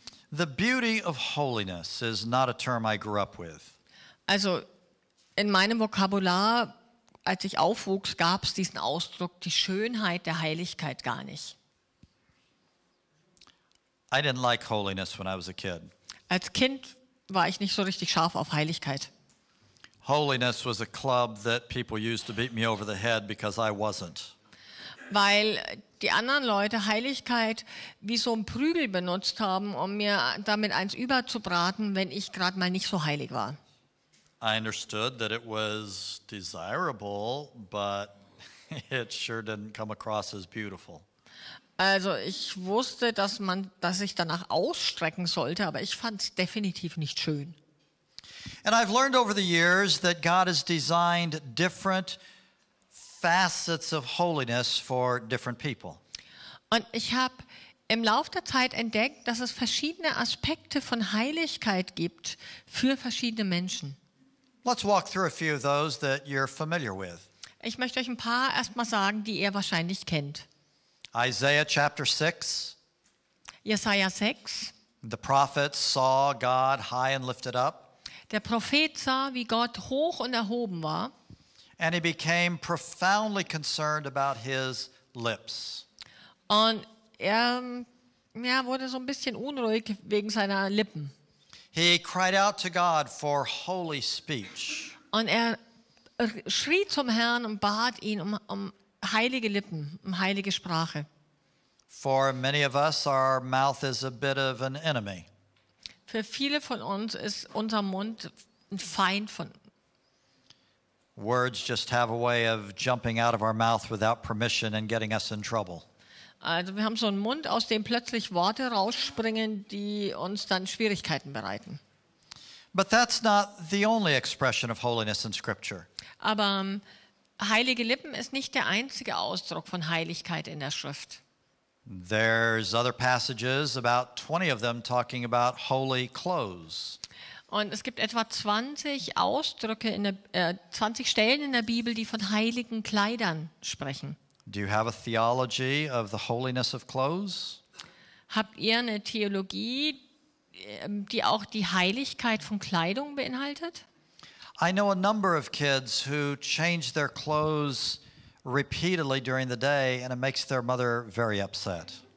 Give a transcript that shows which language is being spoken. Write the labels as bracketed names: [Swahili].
[English] The beauty of holiness is not a term I grew up with. [German] Also in meinem Vokabular, als ich aufwuchs, gab es diesen Ausdruck, die Schönheit der Heiligkeit gar nicht. [English] I didn't like holiness when I was a kid. [German] Als Kind war ich nicht so richtig scharf auf Heiligkeit. [English] Holiness was a club that people used to beat me over the head because I wasn't. [German] Weil die anderen Leute Heiligkeit wie so ein Prügel benutzt haben, um mir damit eins überzubraten, wenn ich gerade mal nicht so heilig war. [English] I understood that it was desirable, but it sure didn't come across as beautiful. [German] Also ich wusste, dass ich danach ausstrecken sollte, aber ich fand es definitiv nicht schön. [English] And I've learned over the years that God has designed different facets of holiness for different people. [German] Und ich habe im Lauf der Zeit entdeckt, dass es verschiedene Aspekte von Heiligkeit gibt für verschiedene Menschen. [English] Let's walk through a few of those that you're familiar with. [German] Ich möchte euch ein paar erstmal sagen, die ihr wahrscheinlich kennt. [English] Isaiah chapter 6. [German] Jesaja 6. [English] The prophets saw God high and lifted up. [German] Der Prophet sah, wie Gott hoch und erhoben war. [English] And he became profoundly concerned about his lips. [German] Und er wurde so ein bisschen unruhig wegen seiner Lippen. [English] He cried out to God for holy speech. [German] Und er schrie zum Herrn und bat ihn um heilige Lippen, um heilige Sprache. [English] For many of us, our mouth is a bit of an enemy. [German] Für viele von uns ist unser Mund ein Feind von. [English] Words just have a way of jumping out of our mouth without permission and getting us in trouble. [German] Also wir haben so einen Mund, aus dem plötzlich Worte rausspringen, die uns dann Schwierigkeiten bereiten. [English] But that's not the only expression of holiness in Scripture. [German] Aber heilige Lippen ist nicht der einzige Ausdruck von Heiligkeit in der Schrift. [English] There's other passages, about 20 of them, talking about holy clothes. [German] Und es gibt etwa 20 Ausdrücke 20 Stellen in der Bibel, die von heiligen Kleidern sprechen. [English] Do you have a theology of the holiness of clothes? [German] Habt ihr eine Theologie, die auch die Heiligkeit von Kleidung beinhaltet? [English] I know a number of kids who change their clothes repeatedly during the day, and it makes their mother very upset.